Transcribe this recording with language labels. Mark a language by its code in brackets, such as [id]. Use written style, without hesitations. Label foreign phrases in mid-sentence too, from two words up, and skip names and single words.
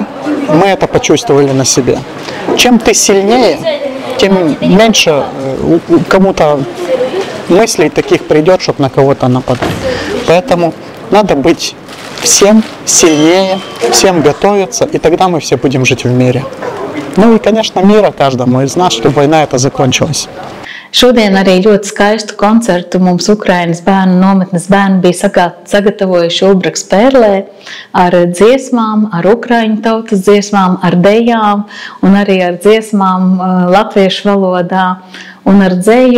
[ru] Мы это почувствовали на себе. Чем ты сильнее, тем меньше кому-то мыслей таких придет, чтобы на кого-то нападать. Поэтому надо быть всем сильнее, всем готовиться, и тогда мы все будем жить в мире. Ну и, конечно, мира каждому из нас, чтобы война эта закончилась. [lv] Šodien arī ļoti skaistu koncertu mums Ukrainas bērnu nometnes bērni bija sagatavojuši Ulbraks Pērlē ar dziesmām, ar ukraiņu tautas dziesmām, ar dejām un arī ar dziesmām latviešu valodā un ar dzeju.